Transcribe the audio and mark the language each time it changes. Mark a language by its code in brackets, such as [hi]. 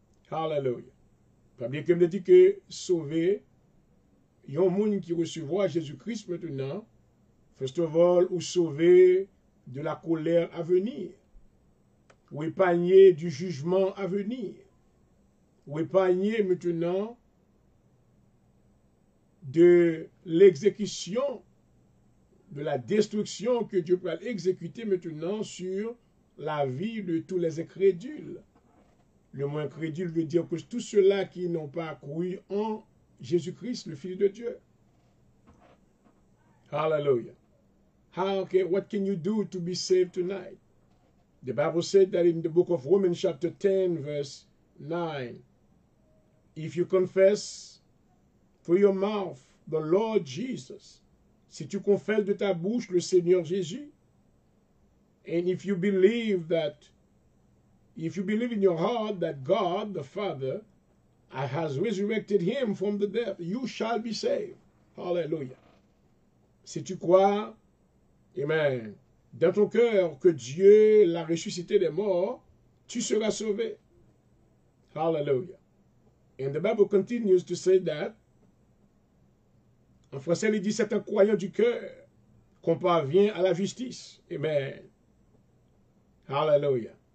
[fr] Hallelujah. Pas bien que me dit que sauver, il y a un monde qui recevra Jésus-Christ maintenant, first of all, ou sauver de la colère à venir, ou épargner du jugement à venir, ou épargner maintenant de l'exécution, de la destruction que Dieu peut exécuter maintenant sur la vie de tous les incrédules. Le mot incrédule veut dire que tous ceux-là qui n'ont pas cru en Jésus-Christ, le Fils de Dieu. Hallelujah. [en] What can you do to be saved tonight? The Bible said that in the book of Romans chapter 10 verse 9, if you confess for your mouth the Lord Jesus, [fr] si tu confesses de ta bouche le Seigneur Jésus, [en] and if you believe in your heart that God the Father has resurrected him from the dead, you shall be saved. Hallelujah. [fr] Si tu crois, amen, dans ton cœur que Dieu l'a ressuscité des morts, tu seras sauvé. Hallelujah. [en] And the Bible continues to say that, [fr] en français, il dit, c'est un croyant du cœur qu'on parvient à la justice. Amen. Hallelujah.